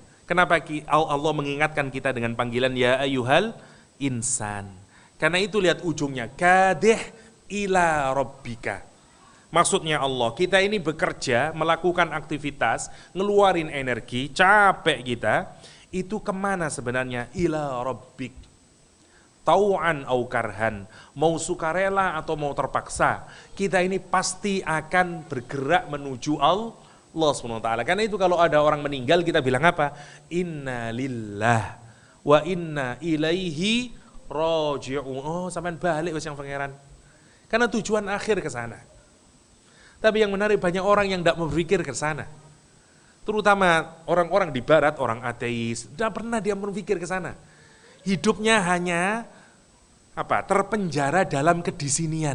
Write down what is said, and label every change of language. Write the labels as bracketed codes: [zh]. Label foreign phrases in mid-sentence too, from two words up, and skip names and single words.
[id] Kenapa Allah mengingatkan kita dengan panggilan [ar] يا أيها الإنسان. [id] Karena itu lihat ujungnya. [ar] كادح إلى ربك. [id] Maksudnya Allah, kita ini bekerja, melakukan aktivitas, ngeluarin energi, capek kita. Itu kemana sebenarnya? [ar] إلى ربك. طوعا أو كرها, [id] mau sukarela atau mau terpaksa, kita ini pasti akan bergerak menuju Allah SWT. Karena itu kalau ada orang meninggal kita bilang apa? [ar] إنا لله وإنا إليه راجعون. [jv] Oh, sampean balik wis yang pangeran. [id] Karena tujuan akhir ke sana. Tapi yang menarik banyak orang yang tidak berpikir ke sana. Terutama orang-orang di barat, orang ateis, tidak pernah dia berpikir ke sana. Hidupnya hanya terpenjara dalam kedisinian.